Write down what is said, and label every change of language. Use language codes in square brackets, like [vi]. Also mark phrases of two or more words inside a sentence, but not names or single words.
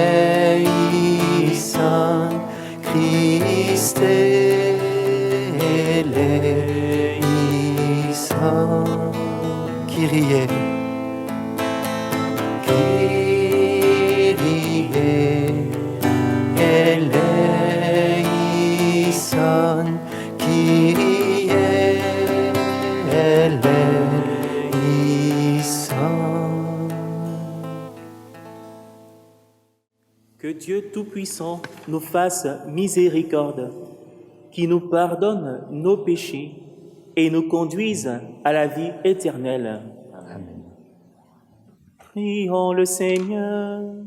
[el] ἐλέησον, Χριστέ, ἐλέησον, Κύριε, Κύριε, ἐλέησον, Κύριε, ἐλέησον. [fr] Que Dieu Tout-Puissant nous fasse miséricorde, qui nous pardonne nos péchés et nous conduise à la vie éternelle. Amen. Prions le Seigneur.